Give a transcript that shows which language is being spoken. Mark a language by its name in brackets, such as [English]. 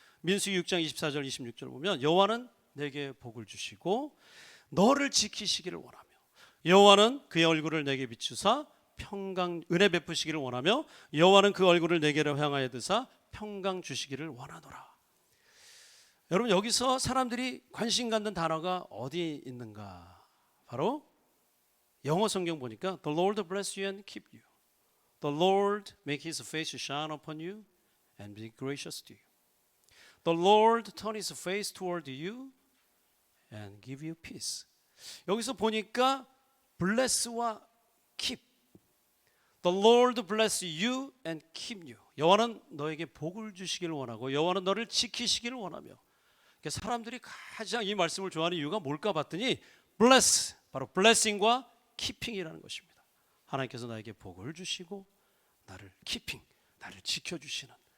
[Korean] 민수기 6장 24절 26절 보면 여호와는 내게 복을 주시고 너를 지키시기를 원하며 여호와는 그의 얼굴을 내게 비추사 평강 은혜 베푸시기를 원하며 여호와는 그 얼굴을 내게로 향하여 드사 평강 주시기를 원하노라. 여러분 여기서 사람들이 관심 갖는 단어가 어디 있는가? 바로 영어 성경 보니까 [English] The Lord bless you and keep you. The Lord make his face shine upon you and be gracious to you. The Lord turn his face toward you and give you peace. [Korean] 여기서 보니까 bless와 keep. [English] The Lord bless you and keep you. [Korean] 여호와는 너에게 복을 주시기를 원하고 여호와는 너를 지키시기를 원하며. 사람들이 가장 이 말씀을 좋아하는 이유가 뭘까 봤더니 bless, 바로 blessing과 keeping이라는 것입니다. 하나님께서 나에게 복을 주시고 나를 keeping, 나를 지켜주시는.